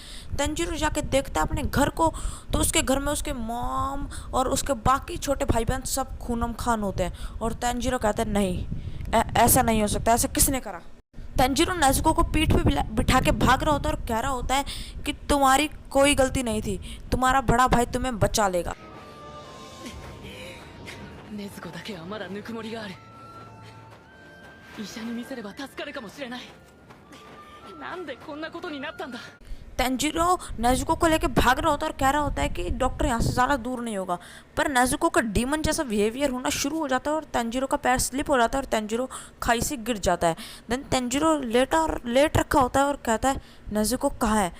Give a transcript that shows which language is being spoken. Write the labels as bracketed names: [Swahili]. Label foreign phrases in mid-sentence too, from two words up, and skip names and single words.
[Hindi] तांजीरो जाके देखता है अपने घर को, तो उसके घर में उसके मॉम और उसके बाकी छोटे भाई बहन सब खूनम खान होते हैं। और तांजीरो कहता है नहीं, ऐसा नहीं हो सकता, ऐसा किसने करा? तांजीरो नेज़ुको को पीठ पे बिठा के भाग रहा होता है और कह रहा होता है कि तुम्हारी कोई गलती नहीं थी, तुम्हारा बड़ा भाई तुम्हें बचा लेगा। [Japanese] 禰豆子だけはまだぬくもりがある。医者に見せれば助かるかもしれない。なんでこんなことになったんだ。 [Hindi] तांजीरो नेज़ुको को लेके भाग रहा होता है और कह रहा होता है कि डॉक्टर यहाँ से ज़्यादा दूर नहीं होगा। पर नेज़ुको का डीमन जैसा बिहेवियर होना शुरू हो जाता है और तांजीरो का पैर स्लिप हो जाता है और तांजीरो खाई से गिर जाता है। देन तांजीरो लेट रखा होता है और कहता है नेज़ुको कहाँ है?